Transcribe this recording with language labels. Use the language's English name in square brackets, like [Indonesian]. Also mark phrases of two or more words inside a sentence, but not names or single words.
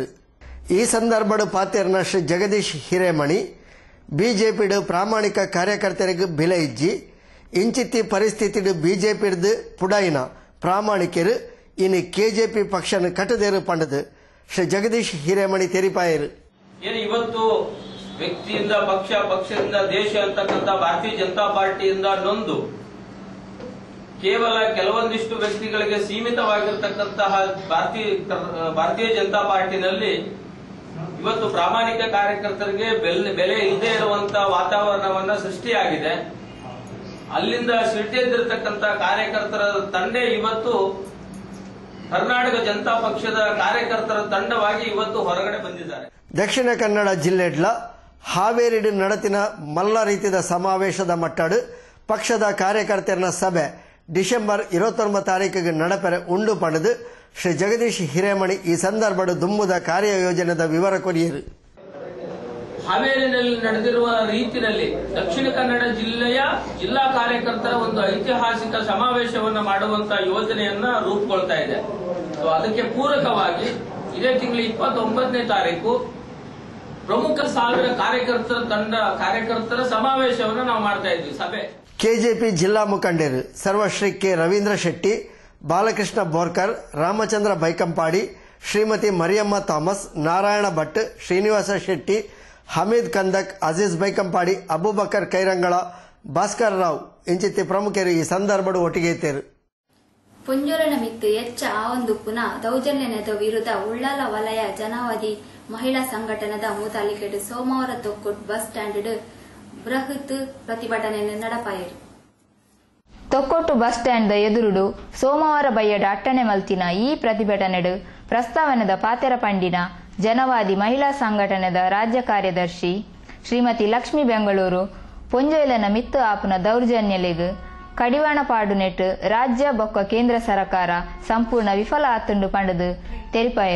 [Tulu] ಈ ಸಂದರ್ಭಡು ಪಾತೇರ್ನ ಶ್ರೀ ಜಗದೀಶ್ ಹಿರೇಮಣಿ ಬಿಜೆಪಿಡು ಪ್ರಾಮಾಣಿಕ ಕಾರ್ಯಕರ್ತರಿಗೆ ಬೆಲೆ ಇಜ್ಜಿ ಇಂಚಿತ್ತಿ ಪರಿಸ್ಥಿತಿಡು ಬಿಜೆಪಿಡ್ದು ಪುಡಾಯಿನ ಪ್ರಾಮಾಣಿಕರು ಇನ್ನು ಕೆಜೆಪಿ ಪಕ್ಷನ ಕಟ್ಟದೇರು ಪಂಡದು ಶ್ರೀ ಜಗದೀಶ್ ಹಿರೇಮಣಿ ತೆರಿಪಾಯರು. [Kannada] ಇವತ್ತು ವ್ಯಕ್ತಿಯಿಂದ ಪಕ್ಷದಿಂದ ದೇಶ ಅಂತಕ್ಕಂಥ ಭಾರತೀಯ ಜನತಾ ಪಾರ್ಟಿಯಿಂದ ನೊಂದು ಕೇವಲ ಕೆಲವೊಂದಿಷ್ಟು ವ್ಯಕ್ತಿಗಳಿಗೆ ಸೀಮಿತವಾಗಿರತಕ್ಕಂತಹ ಭಾರತೀಯ ಜನತಾ ಪಾರ್ಟಿನಲ್ಲಿ ಇವತ್ತು ಪ್ರಾಮಾಣಿಕ ಕಾರ್ಯಕರ್ತರಿಗೆ ಬೆಲೆ ಇಲ್ಲದೆ ಇರುವಂತಹ ವಾತಾವರಣವನ್ನ ಸೃಷ್ಟಿಯಾಗಿದೆ. ಅಲ್ಲಿಂದ ಸಿಟ್ಟಿದ್ದಿರತಕ್ಕಂಥ ಕಾರ್ಯಕರ್ತರ ತಂಡ ಇವತ್ತು ಕರ್ನಾಟಕ ಜನತಾ ಪಕ್ಷದ ಕಾರ್ಯಕರ್ತರ ತಂಡವಾಗಿ ಇವತ್ತು ಹೊರಗಡೆ ಬಂದಿದ್ದಾರೆ. [Tulu] ದಕ್ಷಿಣ ಕನ್ನಡ ಜಿಲ್ಲೆಡ್ಲ ಹಾವೇರಿಡು ನಡತಿನ ಮಲ್ಲ ರೀತಿಯ ಸಮಾವೇಶದ ಮಟ್ಟಡು ಪಕ್ಷದ ಕಾರ್ಯಕರ್ತರ ಸಭೆ ಡಿಸೆಂಬರ್ 29 ತಾರೀಕಿಗೆ ನಡಪೆರೆ ಉಂಡು ಪಡೆದು ಶ್ರೀ ಜಗದೀಶ್ ಹಿರೇಮಣಿ ಈ ಸಂದರ್ಭದ ದುಂಬುದ ಕಾರ್ಯಯೋಜನೆದ ವಿವರ ಕೊರಿಯರು. [Kannada] ಹಾವೇರಿನಲ್ಲಿ ನಡೆದಿರುವ ರೀತಿಯಲ್ಲಿ ದಕ್ಷಿಣ ಕನ್ನಡ ಜಿಲ್ಲೆಯ ಜಿಲ್ಲಾ ಕಾರ್ಯಕರ್ತರ ಒಂದು ಐತಿಹಾಸಿಕ ಸಮಾವೇಶವನ್ನು ಮಾಡುವಂತಹ ಯೋಜನೆಯನ್ನ ರೂಪುಗೊಳ್ತಾ ಇದೆ. ಅದಕ್ಕೆ ಪೂರಕವಾಗಿ ಇದೇ ತಿಂಗಳ 29ನೇ ತಾರೀಕು ಪ್ರಮುಖ 1000 ಕಾರ್ಯಕರ್ತರ ಸಮಾವೇಶವನ್ನು ನಾವು ಮಾಡ್ತಾ ಇದ್ವಿ. ಸಭೆ ಕೆಜೆಪಿ ಜಿಲ್ಲಾ ಮುಖಂಡರು ಸರ್ವಶ್ರೀ ಕೆ ರವೀಂದ್ರ ಶೆಟ್ಟಿ, ಬಾಲಕೃಷ್ಣ ಬೋರ್ಕರ್, ರಾಮಚಂದ್ರ ಬೈಕಂಪಾಡಿ, ಶ್ರೀಮತಿ ಮರಿಯಮ್ಮ ಥಾಮಸ್, ನಾರಾಯಣ ಭಟ್, ಶ್ರೀನಿವಾಸ ಶೆಟ್ಟಿ, ಹಮೀದ್ ಕಂದಕ್, ಅಜೀಜ್ ಬೈಕಂಪಾಡಿ, ಅಬೂಬಕರ್ ಕೈರಂಗಳ, ಭಾಸ್ಕರ್ ರಾವ್ ಇಂಚಿತಿ ಪ್ರಮುಖರು ಈ ಸಂದರ್ಭದ ಒಟ್ಟಿಗೆ ಇದ್ದರು. [Tulu] ಪುಂಜೂರಿನ ಮಿತ್ತು ಹೆಚ್ಚ ಆವೊಂದು ಪುನಃ ದೌರ್ಜನ್ಯದ ವಿರುದ್ಧ ಉಳ್ಳಾಲ ವಲಯ ಜನವಾದಿ ಮಹಿಳಾ ಸಂಘಟನೆದ ಮೂತಾಲಿಕೆಡು ಸೋಮವಾರ ತೊಕ್ಕೊಟ್ಟು ಬಸ್ ಸ್ಟ್ಯಾಂಡ್ ಬೃಹತ್ ಪ್ರತಿಭಟನೆ ನಡಪಾಯಿರು. ತೊಕ್ಕೊಟ್ಟು ಬಸ್ ಸ್ಟ್ಯಾಂಡ್ ಎದುರುಡು ಸೋಮವಾರ ಬಯ್ಯಡ ಅಟ್ಟಣೆ ಮಲ್ತಿನ ಈ ಪ್ರತಿಭಟನೆಡು ಪ್ರಸ್ತಾವನೆದ ಪಾತೆರ ಪಂಡಿನ ಜನವಾದಿ ಮಹಿಳಾ ಸಂಘಟನೆದ ರಾಜ್ಯ ಕಾರ್ಯದರ್ಶಿ ಶ್ರೀಮತಿ ಲಕ್ಷ್ಮಿ ಬೆಂಗಳೂರು ಪೊಂಜೋಯ್ಲನ ಮಿತ್ತು ಆಪುನ ದೌರ್ಜನ್ಯಲೆಗ್ ಕಡಿವಾಣ ಪಾಡು ನೆಟ್ಟು ರಾಜ್ಯ ಬೊಕ್ಕ ಕೇಂದ್ರ ಸರ್ಕಾರ ಸಂಪೂರ್ಣ ವಿಫಲ ಆತುಂಡು ಪಂಡದು ತೆರಿಪಾಯರ್.